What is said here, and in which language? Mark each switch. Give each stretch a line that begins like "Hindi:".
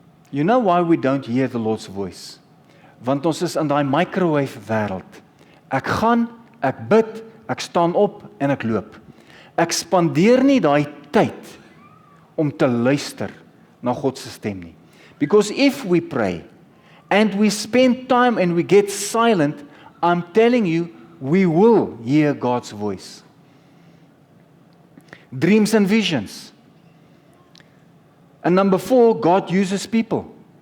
English: You know why we don't hear the Lord's voice?
Afrikaans: Want ons is in daai microwave wêreld. Ek gaan, ek bid, ek staan op en ek loop. Ek spandeer nie daai tyd om te luister na God se stem nie.
English: Because if we pray and we spend time and we get silent, I'm telling you, we will hear God's voice. Dreams and visions. And number 4, God uses people.